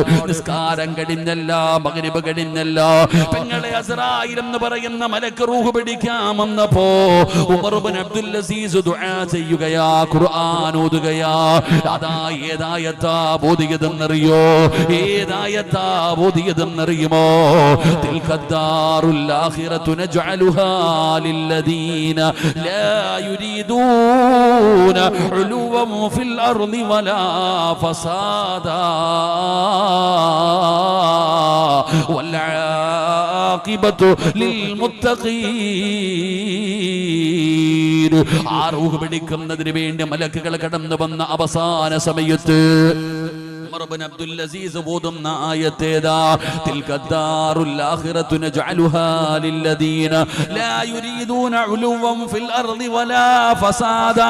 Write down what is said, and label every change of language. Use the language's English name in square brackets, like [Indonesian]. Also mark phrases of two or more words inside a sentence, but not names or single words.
[Malayalam] നിസ്കാരം കഴിഞ്ഞല്ല, മഗ്രിബ് കഴിഞ്ഞല്ല. പെങ്ങളെ അസ്റായീൽ എന്ന് പറയുന്ന മലക്ക് റൂഹ് പിടിക്കാൻ വന്നപ്പോ ഉമർ ഇബ്നു അബ്ദുൽ അസീസ് ദുആ ചെയ്യുകയാ, ഖുർആൻ ഓതുകയാ. അതാ ഏതായത്താ ഓതിയതെന്നറിയോ? ഏതായത്താ ഓതിയതെന്നറിയുമോ? [Arabic] تلك الدار الآخرة نجعلها للذين لا يريدون علوا في الأرض ولا فسادا والعاقبة للمتقين. [Malayalam] ആ റൂഹ് പിടിക്കുന്നതിന് വേണ്ടി മലക്കുകൾ കടന്നു വന്ന അവസാന സമയത്ത് ഉമർ ഇബ്നു അബ്ദുൽ അസീസ് ഓതുന്ന ആയത്തേതാ? [Arabic] تلك الدار الآخرة نجعلها للذين لا يريدون علوا في الأرض ولا فسادا.